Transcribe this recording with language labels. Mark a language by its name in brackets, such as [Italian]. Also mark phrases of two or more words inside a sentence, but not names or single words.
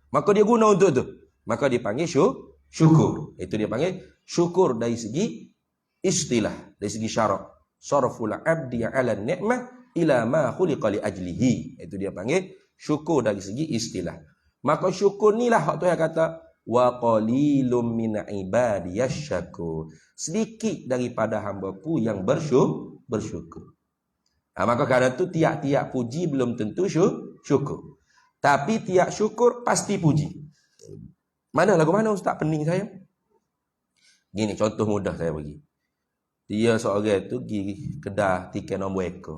[Malay] Maka dia guna untuk tu. Maka dipanggil syukur. Itu dia panggil syukur dari segi istilah, dari segi syarak. [Arabic] Sarful abdi 'ala ni'mah ila ma khuliqa li ajlihi. [Malay] Itu dia panggil syukur dari segi istilah. Maka syukur nilah hak Tuhan kata [Arabic] wa qalilum min ibadiyasy syakur. [Malay] Sedikit daripada hamba-Ku yang bersyukur. Maka kerana itu tiap-tiap puji belum tentu syukur. Tapi tiap syukur pasti puji. Mana lagu mana Ustaz pening saya? Gini contoh mudah saya bagi. Dia seorang tu pergi kedai tiket nombor ekor.